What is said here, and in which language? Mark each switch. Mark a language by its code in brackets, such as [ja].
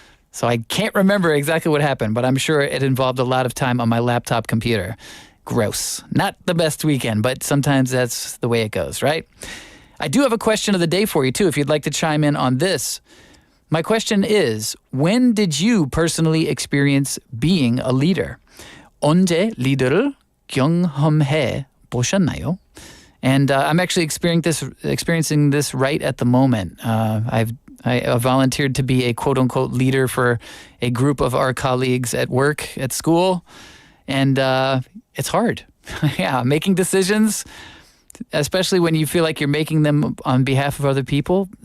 [en] So I can't remember exactly what happened, but I'm sure it involved a lot of time on my laptop computer. Gross. Not the best weekend, but sometimes that's the way it goes, right? I do have a question of the day for you, too, if you'd like to chime in on this. My question is, when did you personally experience being a leader? [ko] 언제 리더를 경험해 보셨나요? [en] And I'm actually experiencing this right at the moment. I volunteered to be a quote-unquote leader for a group of our colleagues at work, at school, and it's hard. Yeah, making decisions, especially when you feel like you're making them on behalf of other people.